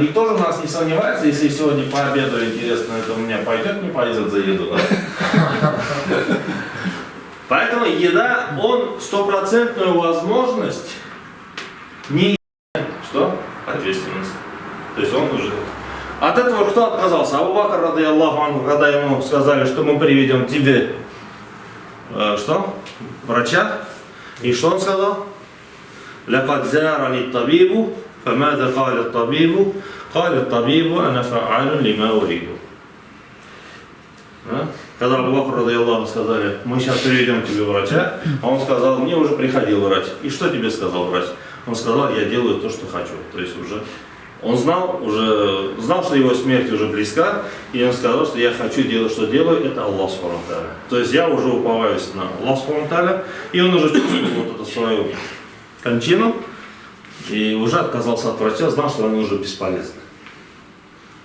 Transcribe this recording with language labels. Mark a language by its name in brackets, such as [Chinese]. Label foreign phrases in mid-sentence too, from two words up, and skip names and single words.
[Russian] Никто же у нас не сомневается, если сегодня пообедаю, интересно, это у меня пойдет, не пойдет за еду. Да? Поэтому еда, он стопроцентную возможность не что? Ответственность. То есть он уже... От этого кто отказался? [Arabic] أبو بكر، رضي الله عنه, [Russian] когда ему сказали, что мы приведем тебе что? Врача. И что он сказал? [Arabic] لقد زارني الطبيب فماذا قال الطبيب؟ قال الطبيب أنا فعال لما أريد. [Russian] Когда Абу Бакр, [Arabic] رضي الله, [Russian] сказали, мы сейчас приведем тебе врача, а он сказал, мне уже приходил врач. И что тебе сказал врач? Он сказал, я делаю то, что хочу. То есть уже он знал, что его смерть уже близка, и он сказал, что я хочу делать, что делаю, это Аллах [Arabic] سبحانه وتعالى. [Russian] То есть я уже уповаюсь на Аллах [Arabic] سبحانه وتعالى, [Russian] и он уже чувствовал вот эту свою кончину, и уже отказался от врача, знал, что он уже бесполезный.